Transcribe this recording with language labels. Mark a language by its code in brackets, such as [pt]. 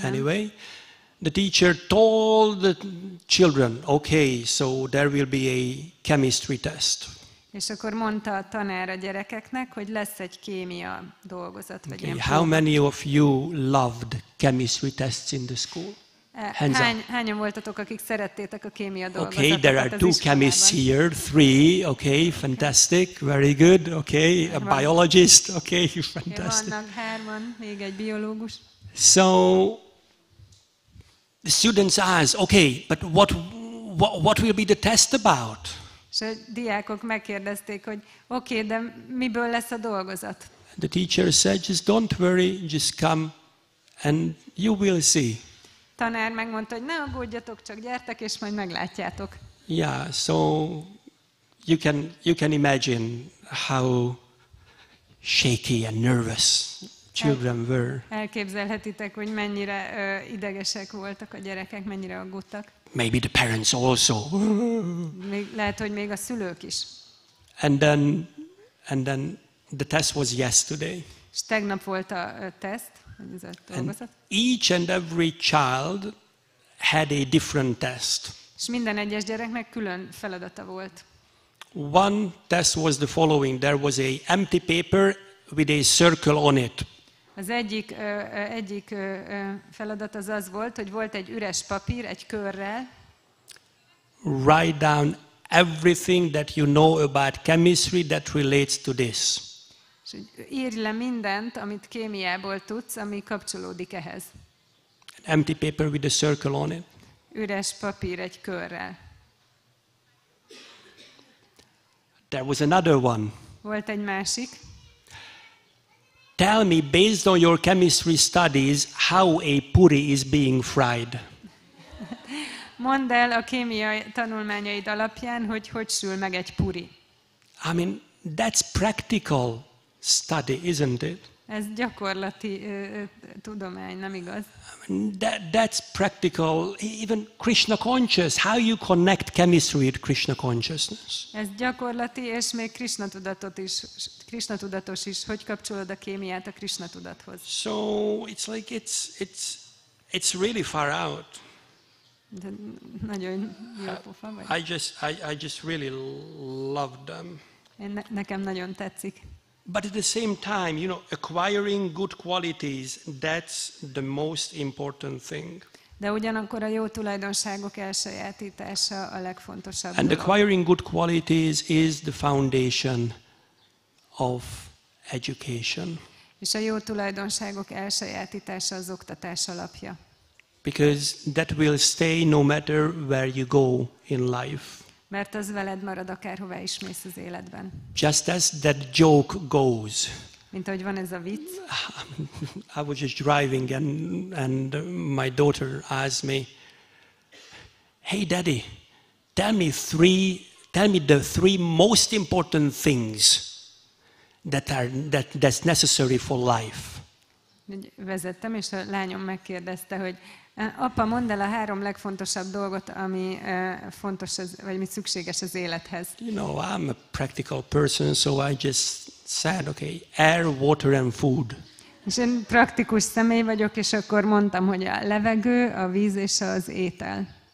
[en] Anyway, the teacher told the children, okay, so there will be a chemistry test. [hu] És akkor mondta a tanár a gyerekeknek, hogy lesz egy kémia dolgozat. Vagy [en] Okay, how many of you loved chemistry tests in the school? [hu] Hányan voltatok, akik szerettétek a kémia dolgozatokat [en] Okay, there are two chemists here, 3, okay, fantastic, very good, okay, a biologist, okay, fantastic. [hu] Vannak 3, még egy biológus. [en] So the students ask, okay, but what will be the test about? [hu] És a diákok megkérdezték, hogy oké, de miből lesz a dolgozat? [en] The teacher said, just don't worry, just come and you will see. [hu] Tanár megmondta, hogy ne aggódjatok, csak gyertek, és majd meglátjátok. [en] Yeah, so you can imagine how shaky and nervous children were. [hu] Elképzelhetitek, hogy mennyire idegesek voltak a gyerekek, mennyire aggódtak. [en] Maybe the parents also. [hu] Lehet, hogy még a szülők is. [en] And then the test was yesterday. [hu] És tegnap volt a teszt, ez a dolgozat. [en] Each and every child had a different test. [hu] És minden egyes gyereknek külön feladata volt. [en] One test was the following. There was a empty paper with a circle on it. [hu] Az egyik feladat az volt, hogy volt egy üres papír, egy körrel. [en] Write down everything that you know about chemistry that relates to this. [hu] És írj le mindent, amit kémiából tudsz, ami kapcsolódik ehhez. [en] An empty paper with a circle on it. [hu] Üres papír egy körrel. [en] There was another one. [hu] Volt egy másik. [en] tell me, based on your chemistry studies, how a puri is being fried. [hu] Mondd el a kémiai tanulmányaid alapján, hogy sül meg egy puri. [en] I mean, that's practical study, isn't it? [hu] Ez gyakorlati tudomány, nem igaz? [en] I mean, that's practical, even Krishna conscious, how you connect chemistry with Krishna consciousness. [hu] Ez gyakorlati, és még Krishna tudatos is, hogy kapcsolod a kémiát a Krishna tudathoz. [en] So it's like it's really far out. [hu] De nagyon jó pofa vagy. [en] I just really love them. [hu] Nekem nagyon tetszik. [en] But at the same time, you know, acquiring good qualities, that's the most important thing. [hu] De ugyanakkor a jó tulajdonságok elsajátítása a legfontosabb [en] And [hu] dolog. [en] acquiring good qualities is the foundation of education. [hu] És a jó tulajdonságok elsajátítása az oktatás alapja. [en] Because that will stay no matter where you go in life. [hu] Mert az veled marad akárhová is mész az életben. [en] Just as that joke goes. [hu] Mint ahogy van ez a vicc. [en] I was just driving and my daughter asked me, "Hey Daddy, tell me the three most important things that's necessary for life." [hu] Vezettem, és a lányom megkérdezte, hogy apa, mondd el a 3 legfontosabb dolgot, ami fontos, vagy ami szükséges az élethez. [en] You know, I'm a practical person, so I just said, okay, air, water and food. [hu] És én praktikus személy vagyok, és akkor mondtam, hogy a levegő, a víz és az étel.